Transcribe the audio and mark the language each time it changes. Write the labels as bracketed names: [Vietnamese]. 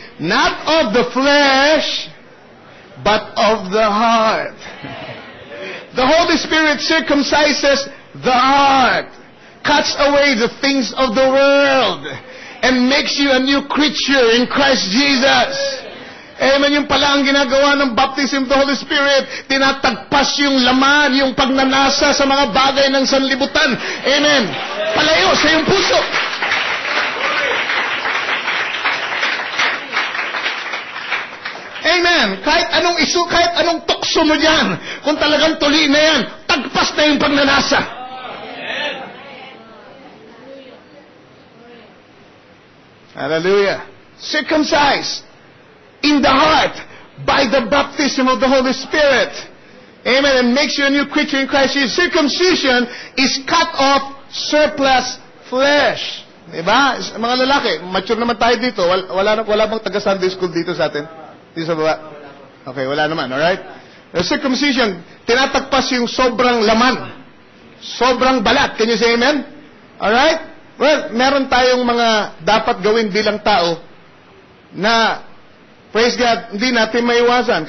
[English] Not of the flesh, but of the heart. The Holy Spirit circumcises the heart, cuts away the things of the world, and makes you a new creature in Christ Jesus. [Filipino] Amen, yung pala ang ginagawa ng [English] baptism of the Holy Spirit, [Filipino] tinatagpas yung laman, yung pagnanasa sa mga bagay ng sanlibutan. Amen. Palayo sa iyong puso. Amen. Kahit anong tukso mo dyan, kung talagang tuli na yan, tagpas na yung pagnanasa. Hallelujah. [English] Circumcised in the heart by the baptism of the Holy Spirit. Amen. And makes you a new creature in Christ Jesus. Circumcision is cut off surplus flesh. [Filipino] Diba? Mga lalaki, mature naman tayo dito. Wala bang taga-Sunday school dito sa atin? Dito sa baba? Okay, wala naman. Alright? The circumcision, tinatagpas yung sobrang laman. Sobrang balat. [English] Can you say amen? Alright? [Filipino] Well, meron tayong mga dapat gawin bilang tao na, [English] praise God, [Filipino] hindi natin maiwasan.